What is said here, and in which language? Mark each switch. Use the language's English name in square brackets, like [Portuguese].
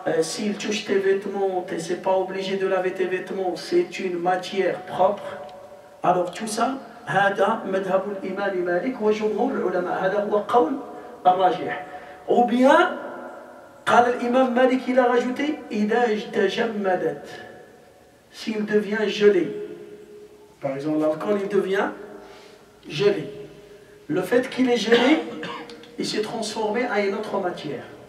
[French] S'il touche tes vêtements, tu n'es pas obligé de laver tes vêtements, c'est une matière propre. Alors tout ça, [Arabic] هذا مذهب الإمام مالك وجمهور العلماء، هذا هو قول الراجح. [French] Ou bien, [Arabic] قال الإمام مالك, [French] il a rajouté [Arabic] إذا تجمدت, [French] s'il devient gelé. Par exemple, l'alcool, il devient gelé. Le fait qu'il est gelé, il s'est transformé à une autre matière.